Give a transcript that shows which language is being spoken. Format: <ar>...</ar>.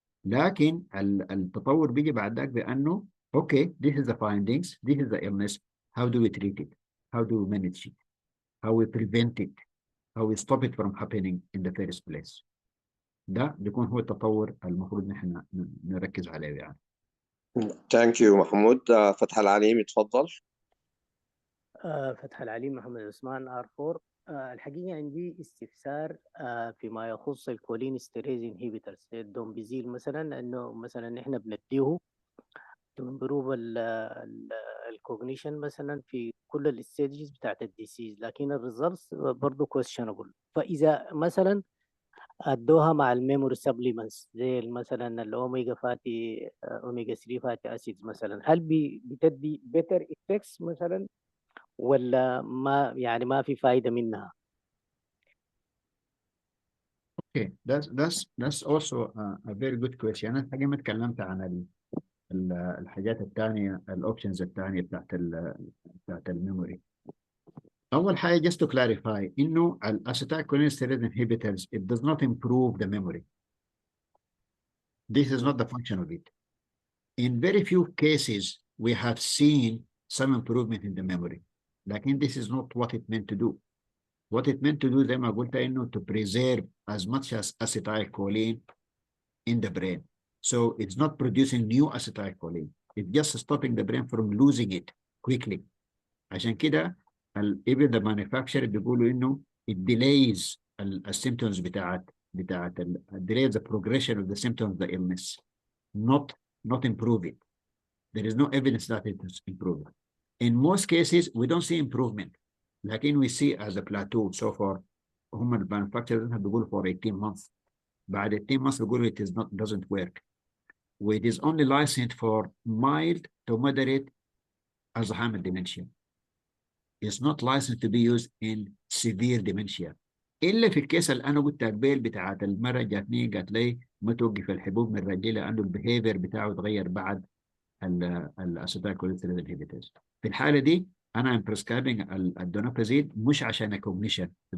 <ar>لكن التطور بيجي بعد ذاك بانه اوكي</ar> <en>this is the findings, this is the illness, how do we treat it, how do we manage it, how we prevent it, how we stop it from happening in the first place.</en> <ar>ده بيكون هو التطور المفروض نحن نركز عليه يعني. ثانك يو محمود. فتح العليم اتفضل. فتح العليم محمد عثمان R4. الحقيقة عندي استفسار فيما يخص الكولين ستيريز انهيبيترز الدومبيزيل مثلا، انه مثلا احنا بنديه تمبروف الكوجنيشن مثلا في كل الستيجز بتاعت الديسيز، لكن الريزلتس برضه كويشنبل. فاذا مثلا ادوها مع الميموري سبليمنتس زي مثلا الاوميجا فاتي اوميجا 3 فاتي اسيدز مثلا، هل بتدي بيتر افكتس مثلا ولا ما يعني ما في فايدة منها؟</ar> <en>Okay, that's also a very good question.</en> <ar>أنا الحقيقة ما تكلمت عن الحاجات الثانية، الأوبشنز الثانية بتاعت الميموري. أول حاجة</ar> <en>just to clarify</en> <ar>إنه</ar> <en>acetylcholinesterase inhibitors it does not improve the memory. This is not the function of it. In very few cases we have seen some improvement in the memory.</en> <ar>لكن</ar> <en>this is not what it meant to do. What it meant to do</en> <ar>زي ما قلت إنه</ar> <en>to preserve as much as acetylcholine in the brain. So it's not producing new acetylcholine. It's just stopping the brain from losing it quickly.</en> <ar>عشان كده</ar> <en>even the manufacturer</en> <ar>بيقولوا إنه</ar> <en>it delays الsymptoms بتاعت delays the progression of the symptoms of the illness, not improve it. There is no evidence that it is improved. In most cases, we don't see improvement.</en> <ar>لكن</ar> <en>we see as a plateau so far.</en> <ar>هم المانفاكتشرز بيقولوا</ar> <en>for 18 months. بعد 18 months بيقولوا it doesn't work. It is only licensed for mild to moderate Alzheimer dementia. It's not licensed to be used in severe dementia.</en> <ar>إلا في الكيس اللي أنا قلت البيل بتاعت المرة جاتني قالت لي ما توقف الحبوب من الرجل لأنه البيهيفير بتاعه اتغير بعد الاسيتايلكولين انهبيتورز. في الحاله دي انا ام بريسكرايبنج الدونابازيل مش عشان الكوجنيشن.</ar>